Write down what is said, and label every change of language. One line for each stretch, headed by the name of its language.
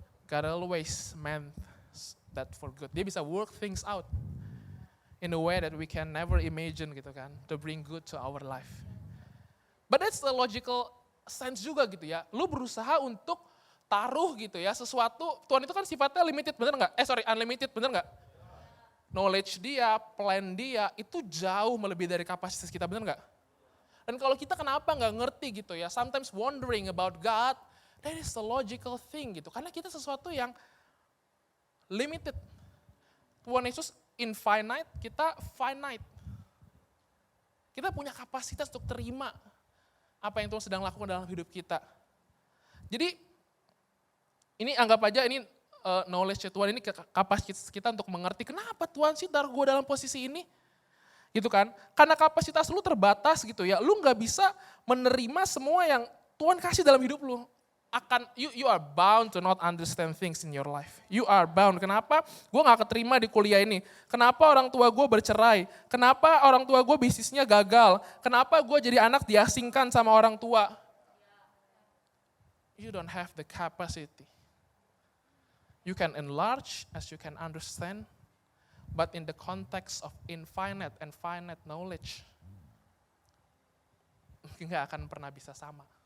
English: God always meant that for good.
Indonesian: Dia bisa
English: work things out in a way that we can never imagine
Indonesian: gitu kan,
English: to bring good to our life. But that's the logical sense
Indonesian: juga gitu ya. Lu berusaha untuk taruh gitu ya sesuatu, Tuhan itu kan sifatnya limited, bener nggak? Unlimited, bener nggak? Knowledge dia, plan dia, itu jauh melebihi dari kapasitas kita, bener nggak? Dan kalau kita kenapa nggak ngerti gitu ya,
English: sometimes wondering about God, that is the logical thing
Indonesian: gitu. Karena kita sesuatu yang limited. Tuhan Yesus infinite, kita finite. Kita punya kapasitas untuk terima apa yang Tuhan sedang lakukan dalam hidup kita. Jadi ini anggap aja ini knowledge Tuhan, ini kapasitas kita untuk mengerti kenapa Tuhan sih taruh gue dalam posisi ini. Gitu kan, karena kapasitas lu terbatas gitu ya, lu gak bisa menerima semua yang Tuhan kasih dalam hidup lu.
English: You are bound to not understand things in your life. You are bound,
Indonesian: kenapa? Gue gak keterima di kuliah ini. Kenapa orang tua gue bercerai? Kenapa orang tua gue bisnisnya gagal? Kenapa gue jadi anak diasingkan sama orang tua?
English: You don't have the capacity. You can enlarge as you can understand, but in the context of infinite and finite knowledge,
Indonesian: nggak akan pernah bisa sama.